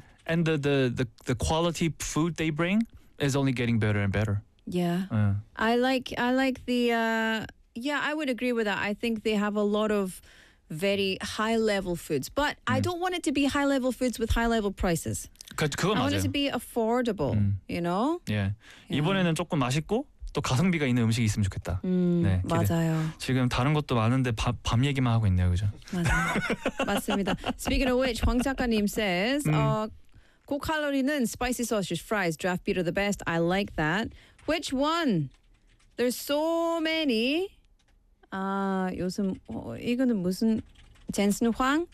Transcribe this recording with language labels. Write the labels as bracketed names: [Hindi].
[English] And the quality food they bring is only getting better and better. Yeah. I like the I would agree with that. I think they have a lot of very high level foods, but I don't want it to be high level foods with high level prices. [Korean] 그건 맞아요. [English] I want it to be affordable, you know? Yeah. [Korean] 이번에는 조금 맛있고 또 가성비가 있는 음식이 있으면 좋겠다. 네, 기대. 맞아요. 지금 다른 것도 많은데 밥 얘기만 하고 있네요. 그죠? 맞아요. 맞습니다. [English] Speaking of which, 황 작가님 says, 고칼로리는 spicy sausage, fries, draft beer are the best. I like that. Which one? There's so many. [Korean] 아, 요즘 이거는 무슨 젠슨 황?